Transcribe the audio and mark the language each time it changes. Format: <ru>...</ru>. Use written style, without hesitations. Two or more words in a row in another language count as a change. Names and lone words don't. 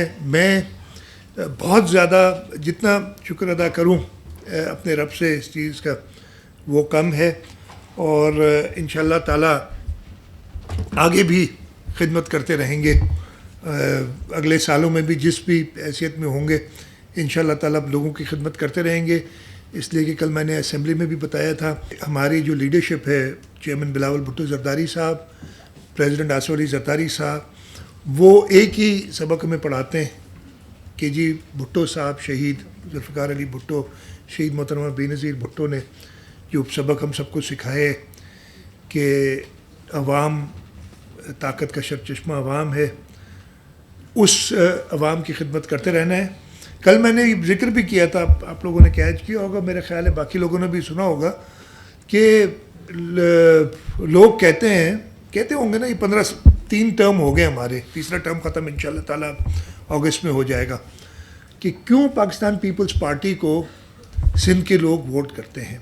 <hi>मैं बहुत ज़्यादा जितना शुक्र अदा करूं अपने रब से इस चीज़ का वो कम है और</hi> <ar>إن شاء الله تعالى</ar> <hi>आगे भी खिदमत करते रहेंगे। अगले सालों में भी जिस भी हैसियत में होंगे</hi> <ar>إن شاء الله تعالى</ar> <hi>लोगों की खिदमत करते रहेंगे। इसलिए कि कल मैंने असेंबली में भी बताया था, हमारी जो लीडरशिप है, चेयरमैन बिलावल भुट्टो ज़रदारी साहब, प्रेसिडेंट आसिफ अली ज़रदारी साहब, वो एक ही सबक में पढ़ाते हैं कि जी भुट्टो साहब शहीद जुल्फ़िकार अली भुट्टो, शहीद मोहतरमा बेनज़ीर भुट्टो ने जो सबक हम सबको सिखाए कि अवाम ताकत का सरचश्मा अवाम है, उस अवाम की खिदमत करते रहना है। कल मैंने जिक्र भी किया था, आप लोगों ने कैच किया होगा, मेरा ख्याल है बाकी लोगों ने भी सुना होगा कि लोग कहते होंगे ना, ये 3 टर्म हो गए हमारे, तीसरा टर्म ख़त्म</hi> <ar>إن شاء الله تعالى</ar> <hi>अगस्त में हो जाएगा, कि क्यों पाकिस्तान पीपल्स पार्टी को सिंध के लोग वोट करते हैं।</hi>